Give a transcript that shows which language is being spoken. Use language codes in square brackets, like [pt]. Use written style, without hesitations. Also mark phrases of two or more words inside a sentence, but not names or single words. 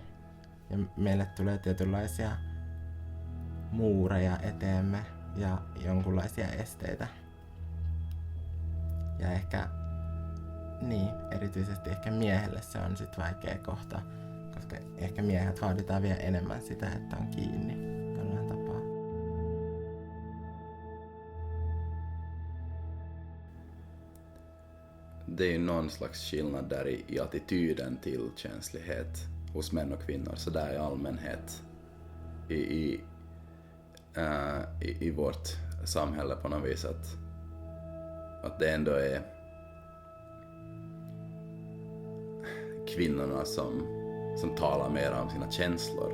[fi] Ja meille tulee tietynlaisia muureja eteemme ja jonkunlaisia esteitä. Ja ehkä, niin, erityisesti ehkä miehelle se on sit vaikea kohta, koska ehkä miehet vaaditaan vielä enemmän sitä, että on kiinni jollain tapaa. [sv] Det är ju någon slags skillnad där i attityden till känslighet hos män och kvinnor, så där i allmänhet i vårt samhälle på något vis, att det ändå är kvinnorna som talar mer om sina känslor.